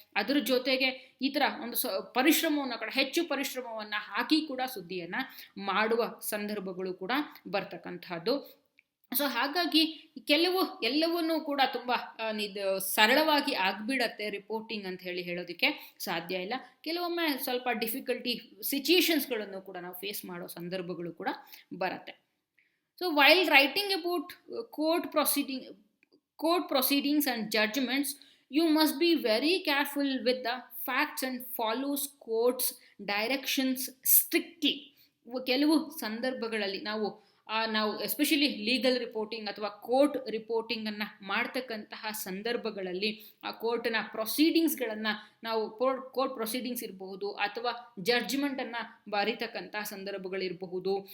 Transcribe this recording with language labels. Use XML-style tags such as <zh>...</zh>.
<kn>ಅದ್ರ ಜೊತೆಗೆ ಈ ಥರ ಒಂದು ಪರಿಶ್ರಮವನ್ನು ಹೆಚ್ಚು ಪರಿಶ್ರಮವನ್ನು ಹಾಕಿ ಕೂಡ ಸುದ್ದಿಯನ್ನು ಮಾಡುವ ಸಂದರ್ಭಗಳು ಕೂಡ ಬರ್ತಕ್ಕಂಥದ್ದು. ಸೊ ಹಾಗಾಗಿ ಎಲ್ಲವನ್ನೂ ಕೂಡ ತುಂಬ ಸರಳವಾಗಿ ಆಗಿಬಿಡತ್ತೆ ರಿಪೋರ್ಟಿಂಗ್ ಅಂತ ಹೇಳೋದಕ್ಕೆ ಸಾಧ್ಯ ಇಲ್ಲ. ಕೆಲವೊಮ್ಮೆ ಸ್ವಲ್ಪ ಡಿಫಿಕಲ್ಟಿ ಸಿಚುಯೇಷನ್ಸ್ಗಳನ್ನು ಕೂಡ ನಾವು ಫೇಸ್ ಮಾಡೋ ಸಂದರ್ಭಗಳು ಕೂಡ ಬರುತ್ತೆ.</kn> <en>So while writing about court proceedings and judgments, you must be very careful with the facts and follows court's directions strictly.</en> <kn>ಕೆಲವು ಸಂದರ್ಭಗಳಲ್ಲಿ ನಾವು ಎಸ್ಪೆಷಲಿ ಲೀಗಲ್ ರಿಪೋರ್ಟಿಂಗ್ ಅಥವಾ ಕೋರ್ಟ್ ರಿಪೋರ್ಟಿಂಗನ್ನು ಮಾಡ್ತಕ್ಕಂತಹ ಸಂದರ್ಭಗಳಲ್ಲಿ ಆ ಕೋರ್ಟ್ನ ಪ್ರೊಸೀಡಿಂಗ್ಸ್ಗಳನ್ನು ನಾವು ಕೋರ್ಟ್ ಪ್ರೊಸೀಡಿಂಗ್ಸ್ ಇರಬಹುದು ಅಥವಾ ಜಡ್ಜ್ಮೆಂಟನ್ನು ಬರೀತಕ್ಕಂತಹ ಸಂದರ್ಭಗಳಿರಬಹುದು.</kn>